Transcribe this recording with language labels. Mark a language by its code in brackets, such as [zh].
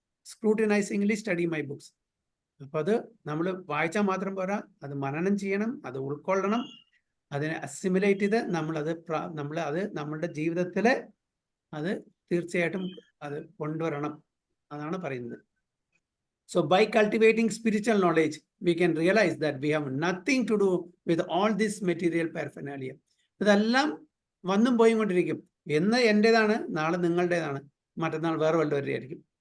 [en] Scrutinisingly study my books. [ml] അപ്പൊ അത് നമ്മൾ വായിച്ചാൽ മാത്രം പോരാ, അത് മനനം ചെയ്യണം, അത് ഉൾക്കൊള്ളണം, അതിനെ അസിമുലേറ്റ് ചെയ്ത് നമ്മളത് നമ്മളുടെ ജീവിതത്തിൽ അത് തീർച്ചയായിട്ടും അത് കൊണ്ടുവരണം. അതാണ് പറയുന്നത്. [en] So by cultivating spiritual knowledge, we can realize that we have nothing to do with all this material paraphernalia. [ml] ഇതെല്ലാം വന്നും പോയും കൊണ്ടിരിക്കും. എന്ന് എൻ്റെതാണ്, നാളെ നിങ്ങളുടേതാണ്, മറ്റന്നാൾ വേറെ വല്ലവരുടെ ആയിരിക്കും.